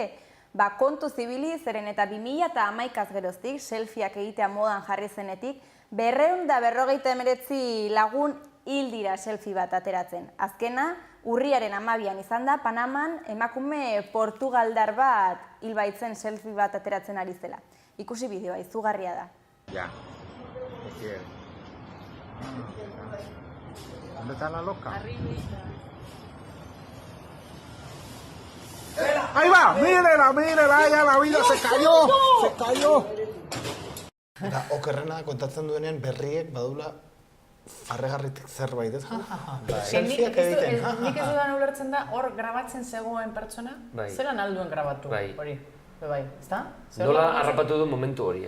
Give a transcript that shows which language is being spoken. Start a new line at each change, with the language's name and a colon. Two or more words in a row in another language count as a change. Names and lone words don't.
Basque: Kontu zibili, zeren eta 2011az geroztik, selfieak egitea modan jarri zenetik, 259 lagun hil dira selfie bat ateratzen. Azkena, urriaren 12an izan da, Panaman emakume portugaldar bat hil baitzen selfie bat ateratzen ari zela. Ikusi bideoa, izugarria da.
Spanish: Ya. ¿Dónde está la loca? ¡Ahí va! ¡Mírela! ¡Ya la vida se cayó!
Basque: Eta okerrena kontatzen duenean berriek badula farregarritik zerbait, ez? Selfieak egiten. Nik ez dudan ulertzen da, hor grabatzen zegoen pertsona, zelan alduen grabatu hori? Bai, ezta? Nola harrapatu du momentu hori, ez?